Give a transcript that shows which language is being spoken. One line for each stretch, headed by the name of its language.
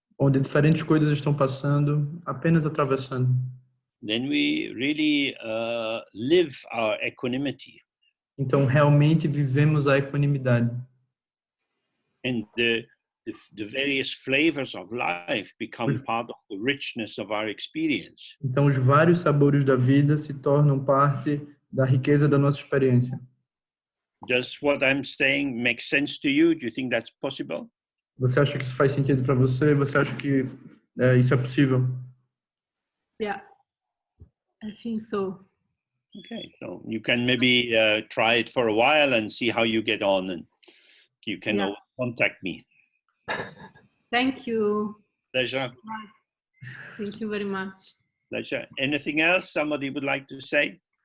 Portuguese: Onde diferentes coisas estão passando, apenas atravessando.
English: Then we really live our equanimity.
Portuguese: Então realmente vivemos a equanimidade.
English: And the various flavors of life become part of the richness of our experience.
Portuguese: Então os vários sabores da vida se tornam parte da riqueza da nossa experiência.
English: Does what I'm saying make sense to you? Do you think that's possible?
Portuguese: Você acha que isso faz sentido para você? Você acha que isso é possível?
English: Yeah, I think so. Okay, so you can maybe try it for a while and see how you get on, and you can always contact me. Thank you. Pleasure. Thank you very much. Pleasure. Anything else somebody would like to say?